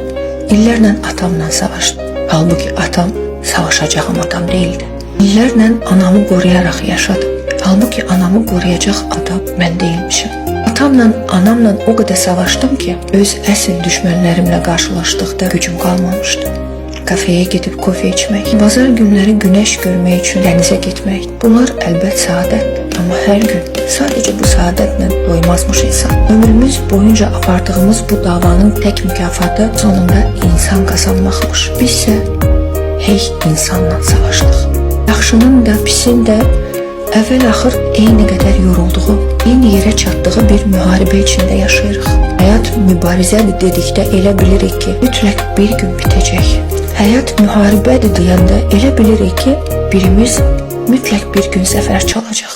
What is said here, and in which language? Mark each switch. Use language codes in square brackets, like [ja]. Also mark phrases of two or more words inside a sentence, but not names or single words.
[az] İllərlə atamla savaşdım. [tr] Halbuki atam savaşacağım adam değildi. [az] İllərlə anamı qoruyaraq yaşadım. Halbuki anamı qoruyacaq adam mən değilmişim. [tr] Atamla, anamla o kadar savaştım ki [az] öz əsl düşmənlərimlə qarşılaşdıqda gücüm qalmamışdı. [tr] Kafeye gidip kofe içmek, bazar günleri güneş görmek için denize gitmek. Bunlar elbet saadettir. Ama her gün sadece bu saadetle doymazmış insan. Ömrümüz boyunca apardığımız bu davanın tek mükafatı sonunda insan kazanmakmış. Bizse hey insanla savaştık. [az] Yaxşının da pisin de əvvəl-axır eyni qədər yorulduğu, eyni yerə çatdığı bir müharibə içində yaşayırıq. Həyat mübarizədir dedikdə elə bilirik ki, mütləq bir gün bitəcək. Həyat müharibədir deyəndə elə bilirik ki, birimiz mütləq bir gün zəfər çalacaq.